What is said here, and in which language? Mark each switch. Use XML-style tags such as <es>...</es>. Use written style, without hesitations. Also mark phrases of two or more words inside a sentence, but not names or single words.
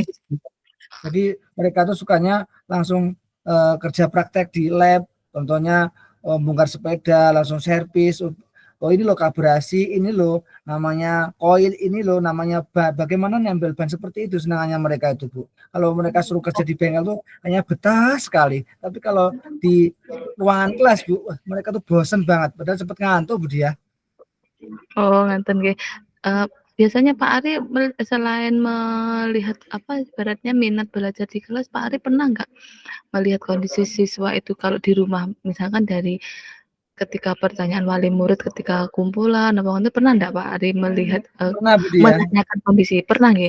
<id>Jadi mereka tuh sukanya langsung kerja praktek di lab, contohnya bongkar sepeda, langsung servis, oh ini loh karburasi, ini loh namanya koil, ini loh namanya bagaimana ngambil ban seperti itu senangannya mereka itu Bu. Kalau mereka suruh kerja di bengkel tuh hanya betah sekali. Tapi kalau di ruangan kelas Bu, mereka tuh bosen banget. Padahal cepet ngantuk Bu dia.</id> <jv>Oh, ngeten nggih.</jv> <id>Biasanya Pak Ari selain melihat apa ibaratnya minat belajar di kelas, Pak Ari pernah nggak melihat kondisi siswa itu kalau di rumah, misalkan dari ketika pertanyaan wali murid, ketika kumpulan, apa itu pernah nggak Pak Ari melihat Pernah Bu dia, menanyakan kondisi? Pernah nggih?</id>